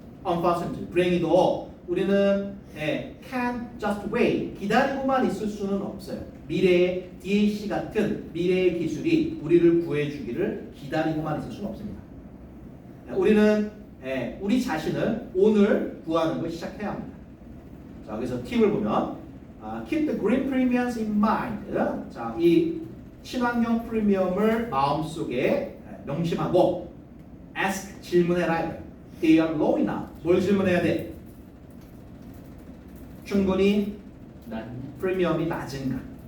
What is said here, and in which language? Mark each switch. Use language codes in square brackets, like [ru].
[en] Unfortunately, [ko] 불행히도 우리는 [en] can't just wait, [ko] 기다리고만 있을 수는 없어요. 미래의 DAC 같은 미래의 기술이 우리를 구해주기를 기다리고만 있을 수는 없습니다. 우리는 우리 자신을 오늘 구하는 걸 시작해야 합니다. 자, 그래서 팁을 보면 [en] keep the green premiums in mind. [ko] 자, 이 친환경 프리미엄을 마음속에 명심하고 ask 질문해라. [en] They are low enough. [ko] 뭘 질문해야 돼? 충분히 프리미엄이 낮은가?